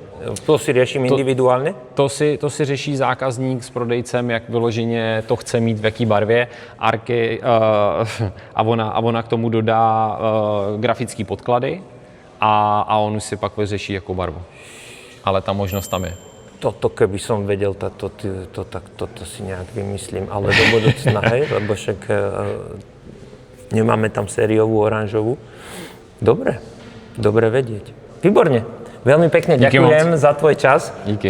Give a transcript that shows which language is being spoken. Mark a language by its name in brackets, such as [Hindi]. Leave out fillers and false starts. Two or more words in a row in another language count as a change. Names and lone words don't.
[Czech] To si řeším individuálně? To si řeší zákazník s prodejcem, jak vyloženě to chce mít, v jaký barvě. Avona k tomu dodá grafické podklady a on už si pak vyřeší jakou barvu. Ale ta možnost tam je. [Slovak] Toto, keby som vedel, toto si nejak vymyslím, ale do budúcna, hej, lebo však nemáme tam sériovú oranžovú. Dobre vedieť. Výborne. Veľmi pekne ďakujem za tvoj čas. [Czech] Díky.